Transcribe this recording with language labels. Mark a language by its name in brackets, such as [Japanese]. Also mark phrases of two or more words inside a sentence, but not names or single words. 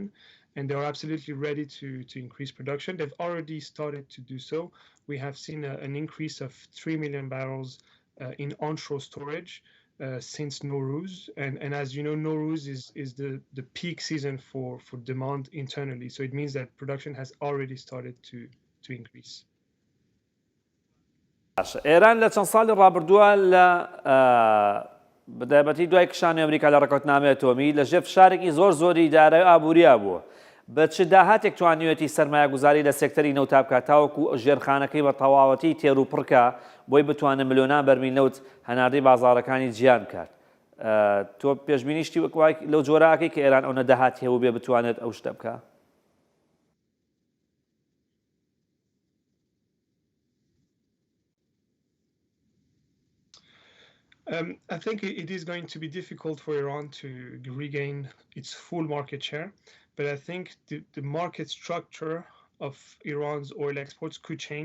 [English] And they are absolutely ready to increase production. They've already started to do so. We have seen an increase of 3 million barrels in onshore storage since Nowruz. And as you know, Nowruz is the peak season for demand internally. So it means that production has already started to increase. [Central Kurdish] ئێران لە چەند ساڵی ڕابردووە لە بەدایبەتی دوای کشانی ئەمریکا لە ڕێکەوتنامەی ئەتۆمی لە ژێر فشارێکی زۆری دارایی ئابووریا بووە. بە چ داهاتێک توانیوێتی سەرمایه‌گوزاری لە سێکتەری نەوتا بکات تاوەکو ژێرخانەکەی بە تەواوەتی تێر و پڕکە بۆی بتوانێت ملیۆنان بەرمیل نەوت هەناردەی بازاڕەکانی جیان بکات. تۆ پێشبینیشتی وەک لەو جۆراکەی کە ئێران ئەو نەداهاتی هەبوو بێ بتوانێت ئەو شتە بکە؟ [English] I think it is going to be difficult for Iran to regain its full market share, but I think the market structure of Iran's oil exports could change.